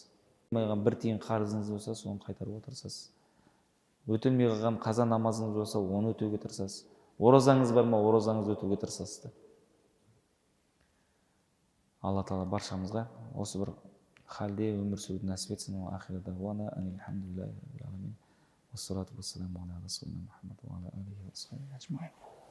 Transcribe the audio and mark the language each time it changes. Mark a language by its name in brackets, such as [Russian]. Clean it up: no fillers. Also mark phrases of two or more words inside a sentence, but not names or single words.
[Kazakh] Бір тиын қарызыңыз болса, соны қайтаруға тырысасыз. Өтелмей қалған қаза намазыңыз болса, оны өтеуге тырысасыз. Оразаңыз бар ма, оразаңызды өтеуге тырысасыз. Алла Тағала баршамызға осы бір халде өмір сүруді нәсіп етсін. [Arabic] آخر دعوانا الحمد لله رب العالمين. والصلاة والسلام على رسولنا محمد وعلى آله وأصحابه أجمعين.